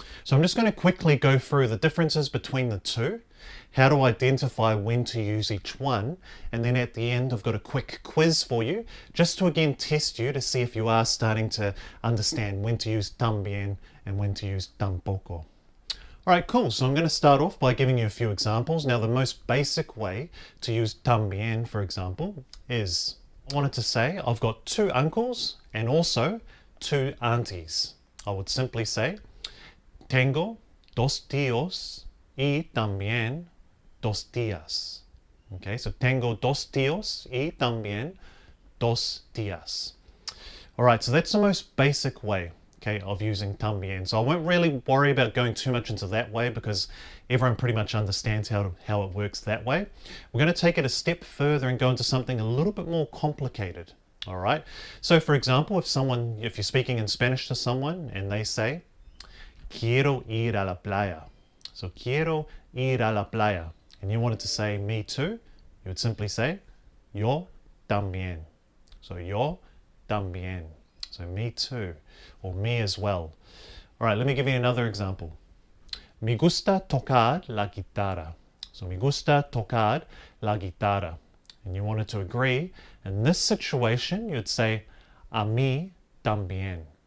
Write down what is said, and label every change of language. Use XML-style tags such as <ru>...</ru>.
<en>So I'm just going to quickly go through the differences between the two, how to identify when to use each one, and then at the end I've got a quick quiz for you just to again test you to see if you are starting to understand when to use también and when to use tampoco. Alright, cool. So I'm going to start off by giving you a few examples. Now the most basic way to use también, for example, is I wanted to say I've got two uncles and also two aunties. I would simply say</en> <es>tengo dos tíos y también dos tías. Okay, so tengo dos tíos y también dos tías.</es> <en>All right, so that's the most basic way, okay, of using también. So I won't really worry about going too much into that way because everyone pretty much understands how it works that way. We're going to take it a step further and go into something a little bit more complicated. All right, so for example, if you're speaking in Spanish to someone and they say,</en> <es>quiero ir a la playa.</es> <en>So</en> <es>quiero ir a la playa.</es> <en>And you wanted to say me too, you would simply say</en> <es>yo también.</es> <en>So</en> <es>yo también.</es> <en>So me too, or me as well. All right, let me give you another example.</en> <es>Me gusta tocar la guitarra. So me gusta tocar la guitarra.</es> <en>And you wanted to agree. In this situation, you'd say</en> <es>a mí también.</es>